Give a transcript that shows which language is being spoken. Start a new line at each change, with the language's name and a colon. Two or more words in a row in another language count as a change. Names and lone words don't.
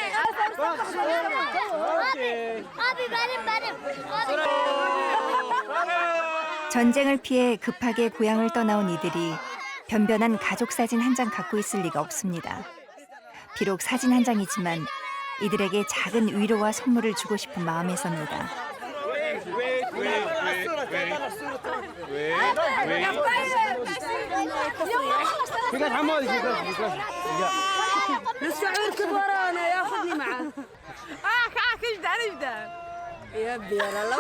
Korean: 전쟁을 피해 급하게 고향을 떠나온 이들이 변변한 가족 사진 한 장 갖고 있을 리가 없습니다. 비록 사진 한 장이지만 이들에게 작은 위로와 선물을 주고 싶은 마음에서입니다.
Arabic: السعود ورانا ياخذني معه ابدا يا ابني والله